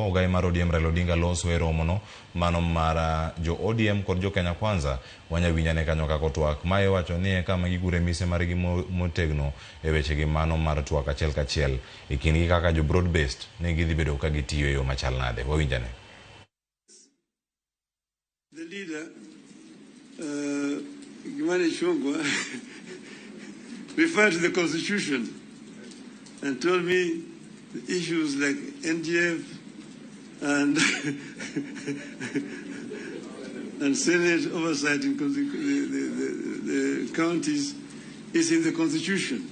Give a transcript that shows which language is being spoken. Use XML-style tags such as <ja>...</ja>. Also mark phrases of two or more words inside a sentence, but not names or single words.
<luo>Ogai mar ODM Raila Odinga loso e romono mano mar jo ODM kod jo Kenya Kwanza wanyawinyane kanyo kako twak mae wacho ni kama gigure mise margi motegno e weche gi mano mar twak achiel kachiel e kindgi kaka jo</luo> <en>broad based</en> <luo>ne gidhi bedo ka gitiyo e yo machal nade. Wawinjane.</luo> <en>The leader Kimani Ichung'wah referred to the Constitution and told me the issues like NGF and and Senate oversight in the counties is in the Constitution.</en>